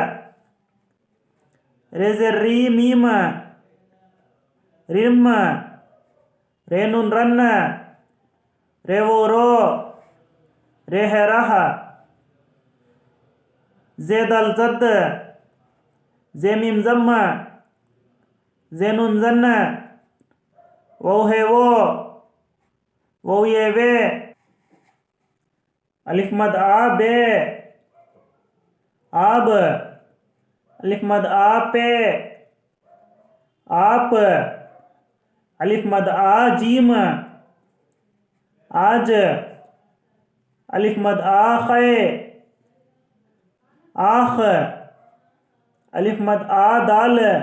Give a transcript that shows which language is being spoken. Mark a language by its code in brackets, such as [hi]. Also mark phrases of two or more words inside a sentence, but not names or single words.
[ur] رے زر ری میم رم، رے نون رن، رے وہ رو، رے ہے راہ، زے دال زد، زے میم زم، زے نون زن، وہ ہے وہ یہ وے، الف مد آ بے آب، الف مد آ پے آپ، الف مد آ جیم آج، الف مد آ خے آخ، الف مد آ دال